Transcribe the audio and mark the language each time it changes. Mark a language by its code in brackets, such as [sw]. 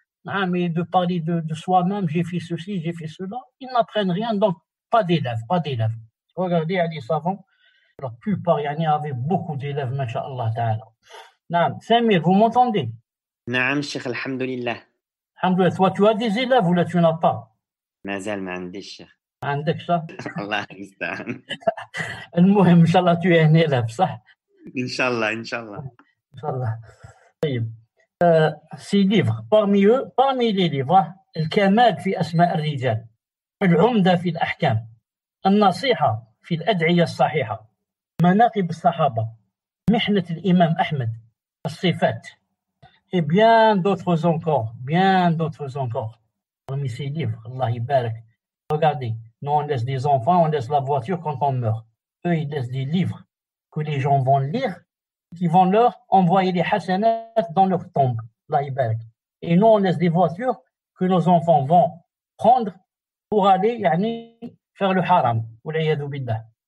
[fr] Ah, mais de parler de soi-même, j'ai fait ceci, j'ai fait cela, ils n'apprennent rien, donc pas d'élèves, pas d'élèves. Regardez les savants, la plupart avaient beaucoup d'élèves, masha'Allah ta'ala. Naam. Samir, vous m'entendez? [ar] نعم الشيخ الحمد لله. [fr] Alhamdoulilah, toi tu as des élèves ou là tu n'as pas? [ar] مازال ما عنديش الشيخ. عندك صح؟ الله المستعان. المهم ان شاء الله [fr] tu es un élève [ar] صح؟ ان شاء الله ان شاء الله. ان شاء الله. طيب. [fr] Ces livres, parmi les livres, الكمال في أسماء الرجال، العمدة في الأحكام، النصيحة في الأدعية الصحيحة، مناقب الصحابة، محنة الإمام أحمد، الصفات، et bien d'autres encore, bien d'autres encore. Parmi ces livres, Allah يبارك. Regardez, nous on laisse des enfants, on laisse la voiture quand on meurt. Eux, ils laissent des livres que les gens vont lire, qui vont leur envoyer les hasanat dans leur tombe. Allah يبارك. Et nous, on laisse des voitures que nos enfants vont prendre pour aller faire le haram. Wal'iyadu billah.